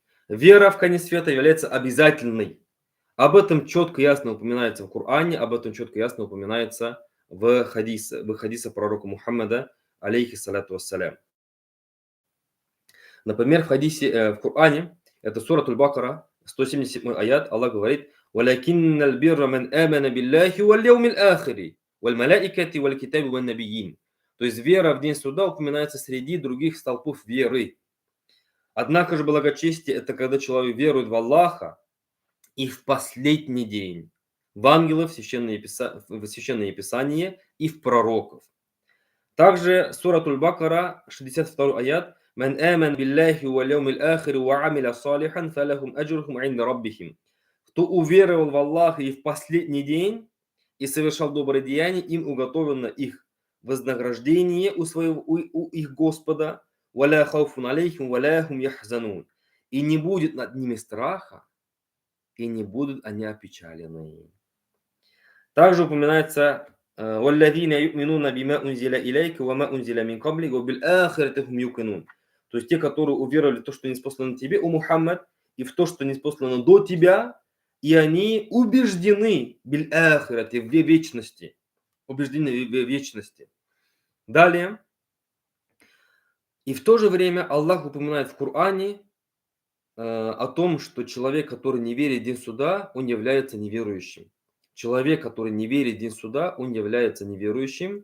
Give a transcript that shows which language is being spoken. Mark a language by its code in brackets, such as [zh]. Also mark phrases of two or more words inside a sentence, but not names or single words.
[ru] Вера в конец света является обязательной. Об этом четко и ясно упоминается в Коране, об этом четко и ясно упоминается в хадисах пророка Мухаммада, [ar] عليه الصلاة والسلام. [ru] Например, в Коране, это сура Аль-Бакара, 177 аят, Аллах говорит: [ar] «ولكن البر من آمن بالله واليوم الآخر والملائكة والكتاب والنبيين». [ru] То есть вера в день суда упоминается среди других столпов веры. Однако же благочестие – это когда человек верует в Аллаха и в последний день, в ангелов, в священное писание и в пророков. Также сура Аль-Бакара, 62 аят. [ar] «من آمن بالله واليوم الآخر وعمل صالحا فلهم أجرهم عند ربهم». [ru] Кто уверовал в Аллаха и в последний день и совершал добрые деяния, им уготовано их вознаграждение у их Господа. [ar] «ولا خوف عليهم ولا هم يحزنون». [ru] И не будет над ними страха, и не будут они опечалены. Также упоминается [ar] «والذين يؤمنون بما أنزل إليك وما أنزل من قبلك وبالآخرة هم يوقنون». [ru] То есть те, которые уверовали в то, что ниспослано тебе, о Мухаммад, и в то, что ниспослано до тебя, и они убеждены [ar] بالآخرة, [ru] в вечности. Убеждены в вечности. Далее. И в то же время Аллах упоминает в Коране о том, что человек, который не верит в день суда, он является неверующим. Человек, который не верит в день суда, он является неверующим.